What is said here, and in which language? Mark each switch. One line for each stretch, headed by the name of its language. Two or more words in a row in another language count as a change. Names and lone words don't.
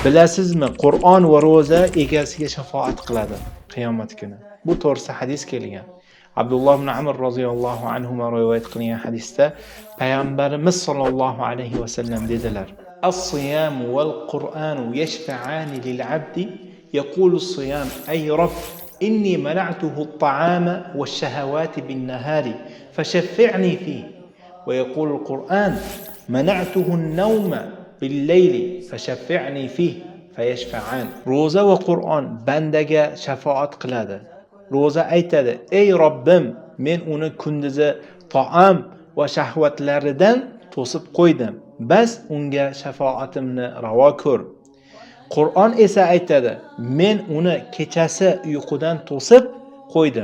Uzbek: Bilasizmi, Qur'on va roza egasiga shafaat qiladi qiyomat kuni. Bu to'g'risida hadis kelgan. Abdulloh ibn Amr
Arabic: رضي الله عنه
Uzbek: rivoyat qilgan hadisda payg'ambarimiz
Arabic: صلى الله عليه وسلم
Uzbek: dedilar:
Arabic: "الصيام والقرآن يشفعان للعبد يقول الصيام أي رب إني منعته الطعام والشهوات بالنهار فشفعني فيه ويقول القرآن منعته النوم بالليل فشفعني فيه فيشفعان."
Uzbek: Roza va Qur'on bandaga shafaat qiladi. Roza aytadi: "Ey Robbim, men uni kunduzi taom va shahvatlaridan to'sib qo'ydim. Bas unga shafaatimni ravo ko'r." Qur'on esa aytadi: "Men uni kechasi uyqudan to'sib qo'ydim.